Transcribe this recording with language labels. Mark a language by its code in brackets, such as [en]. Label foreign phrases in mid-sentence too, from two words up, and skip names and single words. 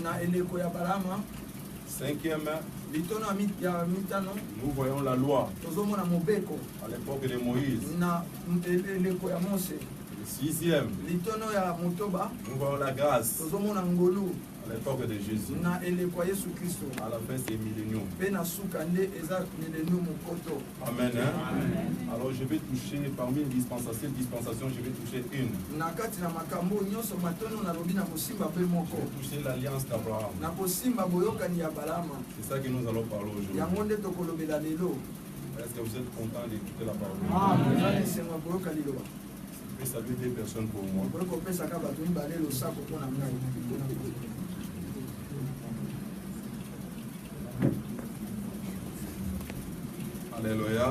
[fr] Cinquième, nous voyons la loi. À l'époque de Moïse. Le sixième, nous voyons la grâce. À l'époque de Jésus. [ln] Na elekwa Yesu Kristo. [fr] À la fin, c'est millénium. [ln] Pe na suka nde eza millennium koto. [fr] Amen. Hein? Alors je vais toucher, parmi les dispensations, je vais toucher une. [ln] Na kati na makambo nyonso matono na lobi na kosimba pe moko. [fr] Je vais toucher l'alliance d'Abraham. [ln] Na kosimba boyokani ya Balama. [fr] C'est ça que nous allons parler aujourd'hui. [ln] Yango nde tokolobela lelo. [fr] Est-ce que vous êtes content d'écouter la parole? Amen. Je vais saluer des personnes pour moi. Alléluia.